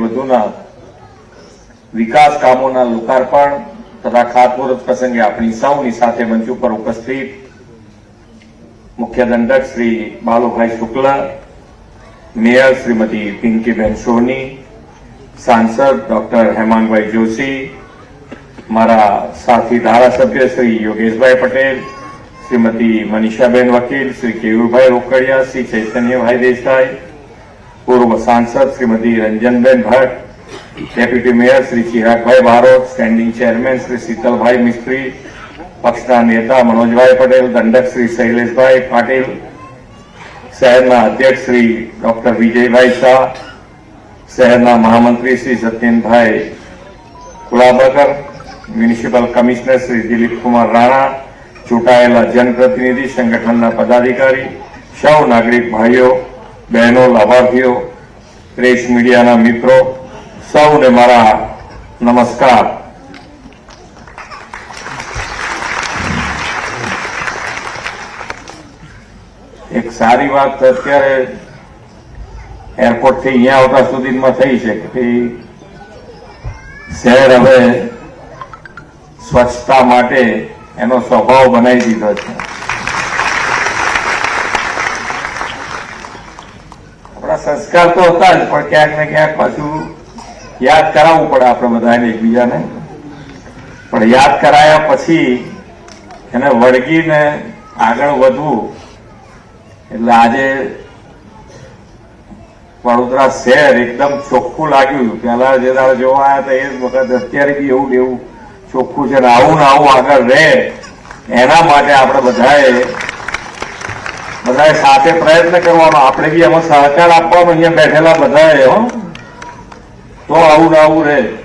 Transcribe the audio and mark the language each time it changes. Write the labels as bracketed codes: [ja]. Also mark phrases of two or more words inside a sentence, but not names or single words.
[gu] વધુના વિકાસ કામોના લોકાર્પણ તથા ખાતમુહૂર્ત પ્રસંગે આપણી સૌની સાથે મંચ ઉપર ઉપસ્થિત મુખ્ય દંડક શ્રી બાલુભાઈ શુક્લ, મેયર શ્રીમતી પિંકીબેન સોની, સાંસદ ડોક્ટર હેમાંગભાઈ જોશી, મારા સાથી ધારાસભ્ય શ્રી યોગેશભાઈ પટેલ, શ્રીમતી મનીષાબેન વકીલ, શ્રી કેયુરભાઈ રોકડિયા, શ્રી ચૈતન્યભાઈ દેસાઈ, પૂર્વ સાંસદ શ્રીમતી રંજનબેન ભટ્ટ, [en] Deputy Mayor [gu] શ્રી ચિરાગભાઈ બારોટ, સ્ટેન્ડિંગ ચેરમેન શ્રી શીતલભાઈ મિસ્ત્રી, પક્ષના નેતા મનોજભાઈ પટેલ, દંડક શ્રી શૈલેષભાઈ પાટીલ, શહેરના અધ્યક્ષ શ્રી ડોક્ટર વિજયભાઈ શાહ, શહેરના મહામંત્રી શ્રી સત્યેનભાઈ કુલાબકર, [en] Municipal Commissioner [gu] શ્રી દિલીપ કુમાર રાણા, ચૂંટાયેલા જનપ્રતિનિધિ, સંગઠનના પદાધિકારી, સૌ નાગરિક ભાઈઓ બહેનો, લાભાર્થીઓ, પ્રેસ મીડિયાના મિત્રો, સૌને મારા નમસ્કાર। એક સારી વાત અત્યારે એરપોર્ટ થી અહીંયા આવતા સુધીમાં થઈ છે કે શહેર હવે સ્વચ્છતા માટે એનો સ્વભાવ બનાઈ દીધો છે। અપના સંસ્કાર તો હોતા જ પણ ક્યાંક ને ક્યાંક પાછું યાદ કરાવવું પડે આપણે બધાને એકબીજાને, પણ યાદ કરાયા પછી એને વળગીને આગળ વધવું એટલે આજે વડોદરા શહેર એકદમ ચોખ્ખું લાગ્યું। પહેલા જે દાડે જોવા આવ્યા હતા એ વખત અત્યારે બી એવું એવું ચોખ્ખું છે ને આવું આગળ રહે એના માટે આપણે બધાએ સાથે પ્રયત્ન કરવાનો, આપણે બી એમાં સહકાર આપવાનો અહીંયા બેઠેલા બધાએ તો આવું રહે।